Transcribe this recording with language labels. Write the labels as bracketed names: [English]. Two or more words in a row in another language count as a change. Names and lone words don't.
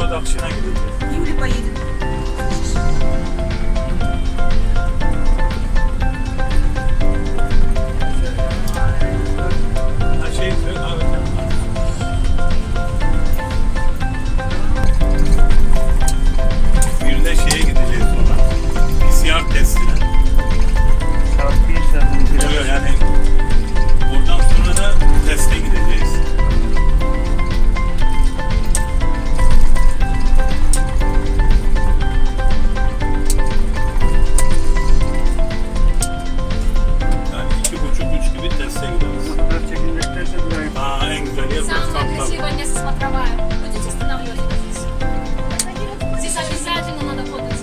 [Turkish] çıkışına gideceğiz. [Russian] Юля поедет. [Turkish] Her şeyi söyle abi. Bir de şeye gideceğiz sonra. PCR testine. Oluyor yani. Oradan sonra da teste gideceğiz. Yani 2,5-3 gibi teste gideriz. Aa, en güzel yer [Russian] Самое Константин. красивое место смотровая. Будете останавливаться здесь? Здесь обязательно надо фототься.